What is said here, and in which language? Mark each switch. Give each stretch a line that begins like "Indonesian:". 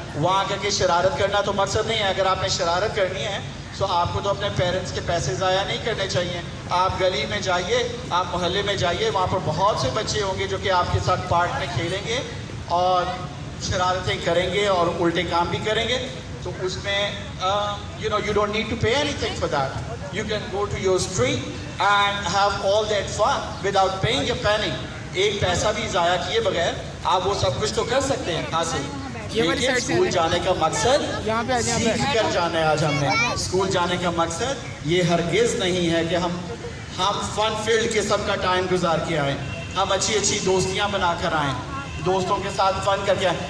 Urdu: وہاں کر کے شرارت کرنا تو مقصد نہیں ہے. اگر آپ نے شرارت کرنی ہے تو آپ کو تو اپنے پیرنٹس کے پیسے ضائع نہیں کرنے چاہیے. آپ گلی میں جائیے, آپ محلے میں جائیے, وہاں پر بہت سے بچے ہوں گے جو کہ آپ کے ساتھ پارک میں کھیلیں گے اور شرارتیں کریں گے اور الٹے کام بھی کریں گے. تو اس میں
English: you don't need to pay anything for that. You can go to your street and have all that fun without paying a penny.
Urdu: ایک پیسہ بھی ضائع کیے بغیر آپ وہ سب کچھ تو کر سکتے ہیں حاصل. لیکن اسکول جانے کا مقصد سیکھ کر جانا ہے. آج ہم نے اسکول جانے کا مقصد یہ ہرگز نہیں ہے کہ ہم فن فیلڈ قسم کا ٹائم گزار کے آئیں, ہم اچھی اچھی دوستیاں بنا کر آئیں, دوستوں کے ساتھ فن کر کے آئیں.